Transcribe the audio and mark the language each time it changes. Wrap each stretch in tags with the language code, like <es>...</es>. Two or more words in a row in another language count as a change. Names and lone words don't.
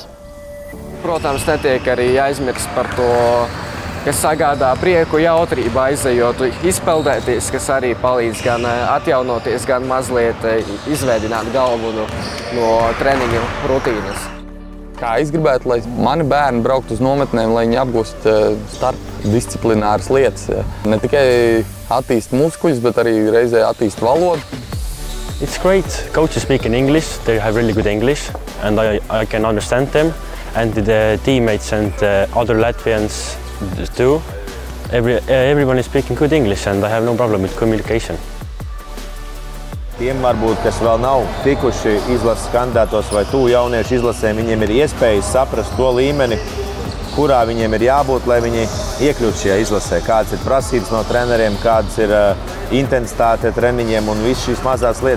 <lv>Protams, netiek arī aizmirst par to, kas sagādā prieku, jautrību aizejot, izpeldēties, kas arī palīdz gan atjaunoties, gan mazliet izveidināt galvu no treniņu rutīnas. Kā es gribētu, lai mani bērni brauktu uz nometnēm, lai viņi apgūst starpdisciplināras lietas. Ne tikai attīst muskuļus, bet arī reizē attīst valodu.</lv> <en>It's great. Coaches speak in English. They have really good English, and I can understand them. And the teammates and other Latvians too. Everyone is speaking good English, and I have no problem with communication.</en> <lv>Tiem varbūt, kas vēl nav tikuši izlases kandidātos vai tuvu jauniešu izlasēm, viņiem ir iespējas saprast to līmeni, kurā viņiem ir jābūt, lai viņi iekļūtu šajā izlasē. Kādas ir prasības no treneriem, kādas ir intensitāte treniņiem un viss šīs mazās lietas.</lv>